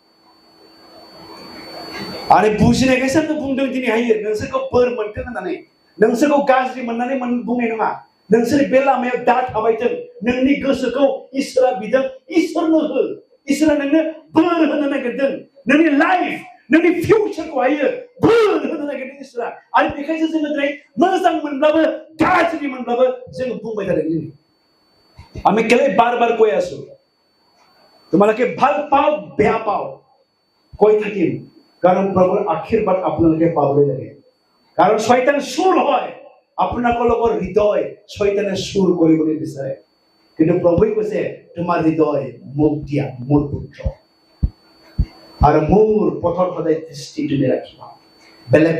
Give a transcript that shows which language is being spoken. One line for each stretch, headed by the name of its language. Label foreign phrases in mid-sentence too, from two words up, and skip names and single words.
Bodo: आरो बुजिनायखायसो आङो बुंदों दिनैहायो नोंसोरखौ बोर मोनथों होननानै नोंसोरखौ गाज्रि मोननानै बुंनाय नङा नोंसोर बे लामायाव दा थाबायथों नोंनि गोसोखौ इसोरा बिदों इसोरनो हो इसोरा नोंनो बोर होनो नागिरदों नोंनि लाइफ नोंनि फिउचारखौहायो बोर होनो नागिरदों इसोरा आरो बेखायसो जोङो दिनै मोजां मोनब्लाबो गाज्रि मोनब्लाबो जोङो बुंबाय थादों दिनै
Assamese: আমি কেলে বারবার কৈ আছো তোমালোকে ভাল পাও বেয়া পাও কৈ থাকিম কারণ প্রভুর আশীর্বাদ আপোনালোকে পাবলৈ লাগে কারণ শয়তান সুর হয় আপোনালোকৰ হৃদয় শয়তানে সুর কৰিবলৈ বিচাৰে কিন্তু প্ৰভুৱে কৈছে তোমাৰ হৃদয় মোক দিয়া মোৰ পুত্ৰ আৰু মোৰ পথত সদায় দৃষ্টি তুমি ৰাখিবা বেলেগ